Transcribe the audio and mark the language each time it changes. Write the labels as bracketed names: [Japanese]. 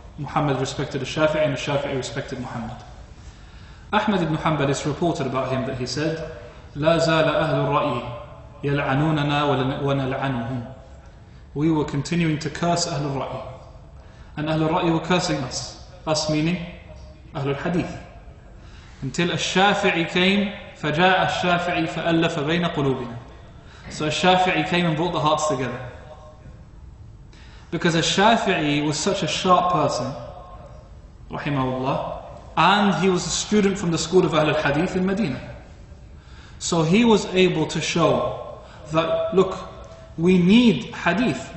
[English] Muhammad respected Shafi'i and Shafi'i respected Muhammad. Ahmad ibn Hanbal is reported about him that he said, [Arabic] لا زال أهل الرأي يلعنوننا ونلعنهم. [English] We were continuing to curse Ahlul Ra'i, and Ahlul Ra'i were cursing us meaning Ahlul Hadith, until Shafi'i came. [Arabic] فجاء الشافعي فألف بين قلوبنا. [English] So Shafi'i came and brought the hearts together, because Shafi'i was such a sharp person, rahimahullah, and he was a student from the school of Ahlul Hadith in Medina. So he was able to show that, look, we need hadith.